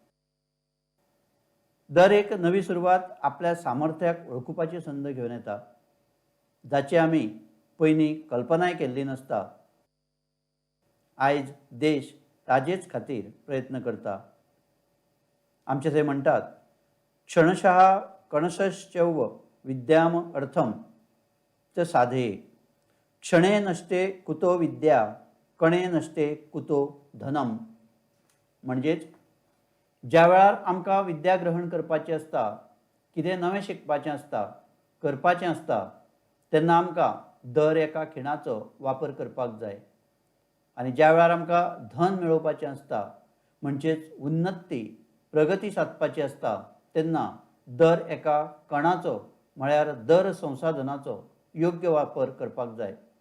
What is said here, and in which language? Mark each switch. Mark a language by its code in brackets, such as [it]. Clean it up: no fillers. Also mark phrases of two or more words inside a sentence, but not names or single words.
[kok] दर एक नवी सुरवात आपल्या सामर्थ्याक वळखुपाची संद घेवन येता, जाची आमी पयलीं कल्पनाय केल्ली नासता. आयज देश ताजेच खातीर प्रयत्न करता. आमचे थंय म्हणटात, [sa] क्षणशः कणशश्चैव विद्याम अर्थम च साधये, क्षणे नष्टे कुतो विद्या, कणे नष्टे कुतो धनम. [kok] म्हणजेच ज्या वेळार आमकां विद्या ग्रहण करपाची आसता, कितें नवें शिकपाचें आसता, करपाचें आसता, तेन्ना आमकां दर एका खिणाचो वापर करपाक जाय. आनी ज्या वेळार आमकां धन मेळोवपाचें आसता, म्हणजेच उन्नती, प्रगती सादपाची आसता, तेन्ना दर एका कणाचो म्हळ्यार दर संसाधनाचो योग्य वापर करपाक जाय.